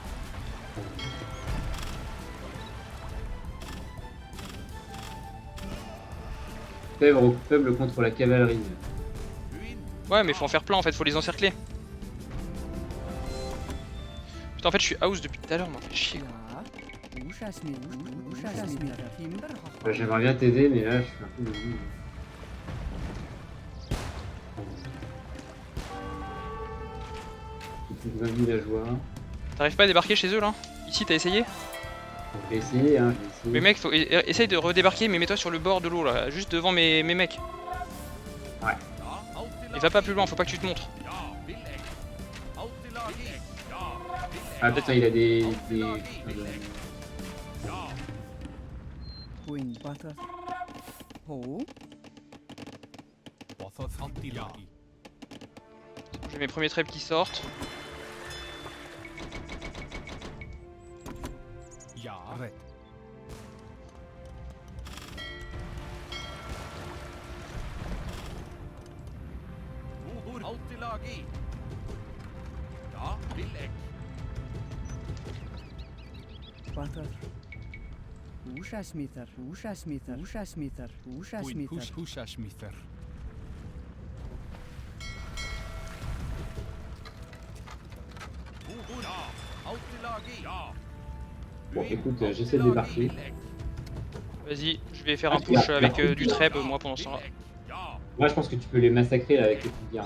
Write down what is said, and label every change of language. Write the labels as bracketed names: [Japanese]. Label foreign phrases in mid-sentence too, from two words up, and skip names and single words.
[French] Faible contre la cavalerie. Ouais mais faut en faire plein en fait, faut les encercler. Putain en fait je suis house depuis tout à l'heure, m'en fait chier. Ja. Ushasmita. Timberhoff. Bah, j'aimerais bien t'aider, mais là je suis un peu déçu. J'ai plus de 20 villageois. T'arrives pas à débarquer chez eux là? Ici t'as essayé? Je vais essayer, hein, je vais essayer. Mais mec, essaye de redébarquer mais mets-toi sur le bord de l'eau là, juste devant mes mecs. Ouais. Et va pas plus loin, faut pas que tu te montres. Ah putain, il a des... Queen butter. Ho. Wathoth Attilagi. J'ai mes premiers trèbes qui sortent. Ja. Red. Butter. Ushasmita. Ushasmita. Ushasmita. Queen Ushasmita. Kusha Schmidt. Bon écoute, j'essaie de débarquer. Vas-y, je vais faire un push avec du trèbe moi pendant ce temps-là. Moi je pense que tu peux les massacrer là, avec les filières.